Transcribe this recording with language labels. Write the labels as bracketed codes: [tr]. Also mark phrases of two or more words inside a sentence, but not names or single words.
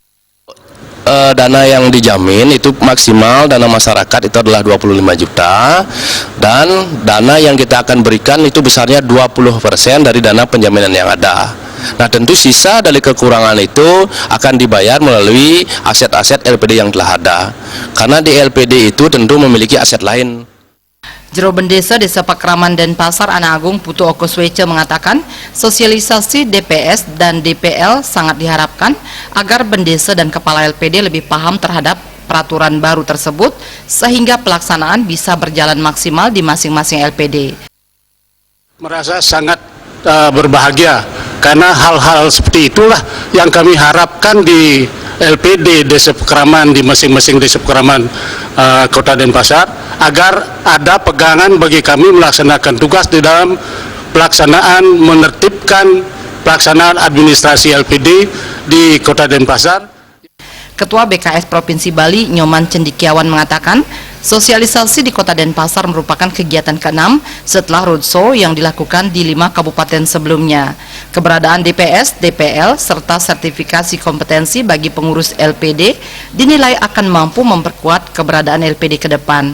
[id] Dana yang dijamin itu maksimal dana masyarakat itu adalah 25 juta dan dana yang kita akan berikan itu besarnya 20% dari dana penjaminan yang ada. Nah, tentu sisa dari kekurangan itu akan dibayar melalui aset-aset LPD yang telah ada. Karena di LPD itu tentu memiliki aset lain. Juru Bendesa Desa Pakraman Denpasar Ana Agung Putu Okoswece mengatakan sosialisasi DPS dan DPL sangat diharapkan agar Bendesa dan Kepala LPD lebih paham terhadap peraturan baru tersebut sehingga pelaksanaan bisa berjalan maksimal di masing-masing LPD. Merasa sangat berbahagia karena hal-hal seperti itulah yang kami harapkan di LPD Desa Pakraman, di masing-masing Desa Pakraman Kota Denpasar, agar ada pegangan bagi kami melaksanakan tugas di dalam pelaksanaan menertibkan pelaksanaan administrasi LPD di Kota Denpasar. Ketua BKS Provinsi Bali Nyoman Cendikiawan mengatakan sosialisasi di Kota Denpasar merupakan kegiatan ke-6 setelah roadshow yang dilakukan di 5 kabupaten sebelumnya. Keberadaan DPS, DPL, serta sertifikasi kompetensi bagi pengurus LPD dinilai akan mampu memperkuat keberadaan LPD ke depan.